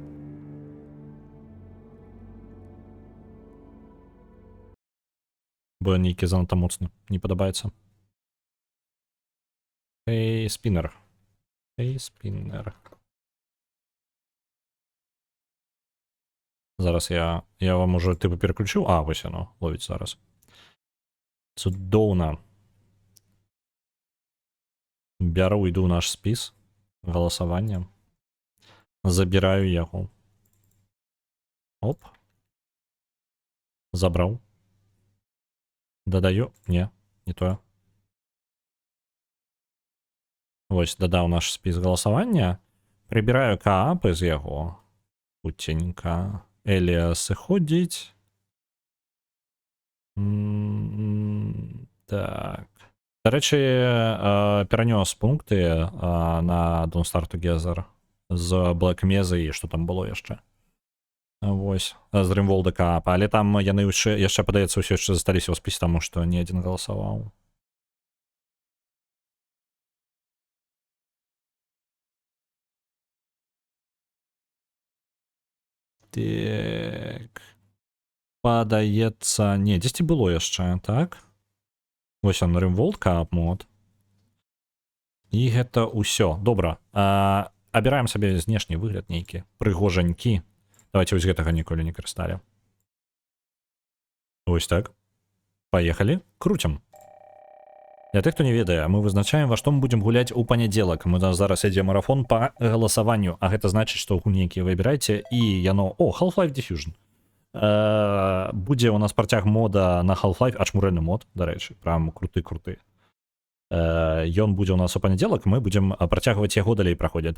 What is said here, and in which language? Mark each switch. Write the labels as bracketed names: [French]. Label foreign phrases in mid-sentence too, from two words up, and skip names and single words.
[Belarusian] Бо нейкі занадта моцны. Не падабаецца. [Ukrainian] Эй, спиннер. Эй, спиннер. Зараз я вам уже типу переключив. А, ось воно ловить зараз. [Belarusian] Цудоўна. Бяру, [Ukrainian] йду в наш спіс голосування. [Belarusian] Забираю яго. Оп. [Ukrainian] Забрав. Додаю. [Belarusian] Не тое. [Ukrainian] Ось, додав наш спіс голосування. Прибираю каапи з яго. Путенька. Еліас ходить. Так. До речі, перенес пункти на Don't Start Together з Black Mesa і що там було ще. Ось, з Римволда Каапа. [Belarusian] Але там яны яшчэ, падаецца, ўсё яшчэ засталіся ў спісе, таму што не адзін галасаваў. Так. Падаецца... Не, дзесьці было яшчэ, так? Вось он, Римволд Каап мод. І гэта ўсё. Добра. Абіраем сабе знешні выгляд нейкі. Прыгожанькі. Давайте вось гэтага ніколі не карысталі. [Russian] Вось так. Поехали. Крутим. Для тех, [Belarusian] хто не ведае, мы вызначаем, во што мы будзем гуляць у панядзелак. Мы зараз ідзе марафон па галасаванню, а гэта значыць, што гульні, якія выбірайце, і яно... О, Half-Life Diffusion. Будзе у нас працяг мода на Half-Life, ачмурэльны мод, дарэчы, прям круты-круты. Ён будзе у нас у панядзелак, мы будзем працягваць яго далей праходзіць.